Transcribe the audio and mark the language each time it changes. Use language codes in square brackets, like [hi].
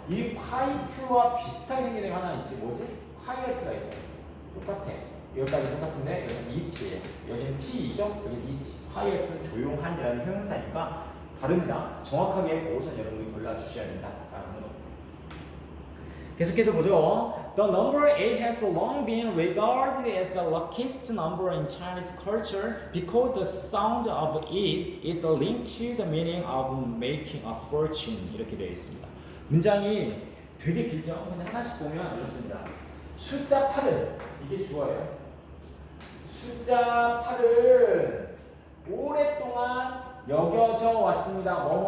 [ko] 이 quite와 비슷하게 생긴 게 하나 있지. 뭐지? quiet가 있어요. 똑같아. 여기까지 똑같은데 여기는 et예요. 여기는 t이죠. 여기는 et. quiet는 조용한이라는 형용사니까 다릅니다. 정확하게 그것은 여러분이 골라주셔야 된다라는 거. 계속해서 보죠. [en] The number 8 has long been regarded as the luckiest number in Chinese culture because the sound of it is linked to the meaning of making a fortune. [ko] 이렇게 되어 있습니다. 문장이 되게 길죠? 근데 하나씩 보면 이렇습니다. 숫자 8은, 이게 주어예요. 숫자 8은 오랫동안 여겨져 왔습니다.